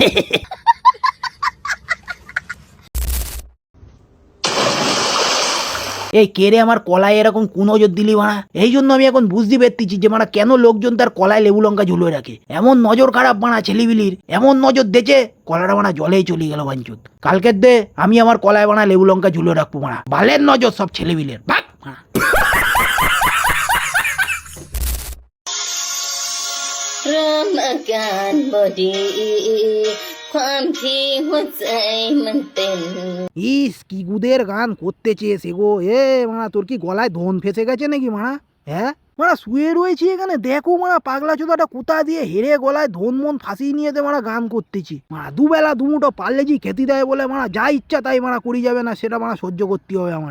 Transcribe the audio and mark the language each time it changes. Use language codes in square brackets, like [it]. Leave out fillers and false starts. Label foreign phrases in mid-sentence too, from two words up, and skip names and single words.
[bn] এই কেড়ে আমার কলায় এরকম কোন নজর দিলি বাড়া? এই জন্য আমি এখন বুঝতে পারতেছি যে মানে কেন লোকজন তার কলায় লেবু লঙ্কা ঝুলিয়ে রাখে। এমন নজর খারাপ বাড়া ছেলেবিলির, এমন নজর দেছে কলাটা বাড়া জলেই চলে গেল বাঞ্চুত। কালকের দে আমি আমার কলায় বাড়া লেবু লঙ্কা ঝুলিয়ে রাখবো বাড়া, বালের নজর সব ছেলেবিলের, ভাগ বাড়া। [th] อาการบ่ดีความที่หัวใจมันเต้น [bn] ইস কি গুদের গান করতেছে সে গো। এ মারা তোর কি গলায় ধন ফেসে গেছে নাকি মারা? হ্যাঁ মারা শুয়ে রয়েছি এখানে, দেখো মারা পাগলা চোদাটা কোথা দিয়ে হেরে গলায় ধন মন ফাঁসিয়ে নিয়েতে মারা গান করতেছি। মারা দুবেলা দুমুটো পারলে জি খেতে দেয় বলে মারা যা ইচ্ছা তাই মারা করি যাবে না, সেটা মারা সহ্য করতে হবে আমারে।